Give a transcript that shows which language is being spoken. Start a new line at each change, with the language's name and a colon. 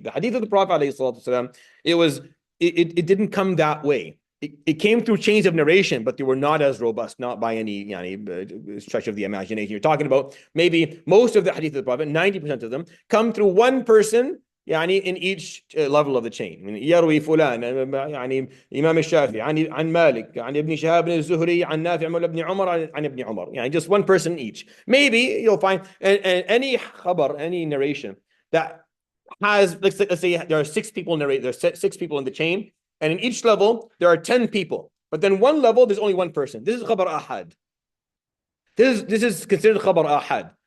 English: The hadith of the Prophet ﷺ, it didn't come that way. It came through chains of narration, but they were not as robust, not by any stretch of the imagination. You're talking about maybe most of the hadith of the Prophet, 90% of them, come through one person in each level of the chain.
Arabic: يروي فلان إمام الشافعي عن مالك عن ابن شهاب الزهري عن نافع مولى ابن عمر عن ابن عمر.
English: Just one person each. Maybe you'll find any khabar, any narration that has, let's say there are 6 people narrate. There's 6 people in the chain. And in each level, there are 10 people. But then one level, there's only one person. This is khabar ahad. This is considered khabar ahad.